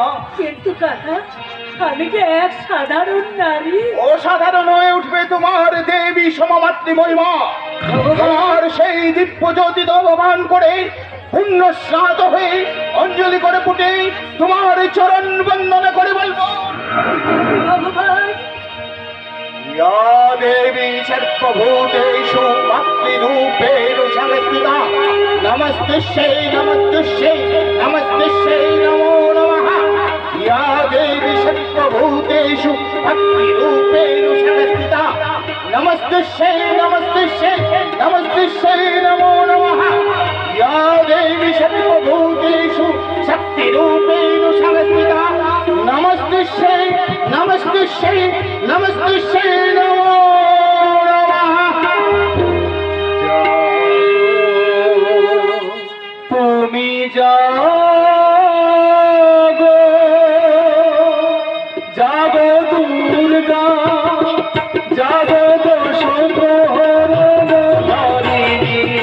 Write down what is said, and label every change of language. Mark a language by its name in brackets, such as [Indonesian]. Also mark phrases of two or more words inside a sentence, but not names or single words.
[Bangla] কিন্তু কাকা, আমি যে এক সাধারণ নারী। অসাধারণ হয়ে উঠবে তোমার দেবী সমমাতৃময়ী মা। তোমার সেই দিব্য জ্যোতি দবমান করে পুণ্য স্নাত হয়ে অঞ্জলি করে ফুটে তোমার চরণ বন্দনা করে বলবো, ভগবান, [Sanskrit] या देवी सर्वभूतेषु भक्तिरूपेण संस्थिता नमस्तुष्यै नमस्तुष्यै नमस्तुष्यै नमो नमः। या देवी सर्वभूतेषु भक्तिरूपेण संस्थिता नमस्तुष्यै नमस्तुष्यै नमस्तुष्यै नमो नमः। या देवी सर्वभूतेषु शक्तिरूपेण संस्थिता नमस्तुष्यै नमस्तुष्यै नमस्तुष्यै नमो नमः। [Bangla] তুমি জাগো জাগো দুর্গা, জাগো দোষ প্রহরণকারিণী,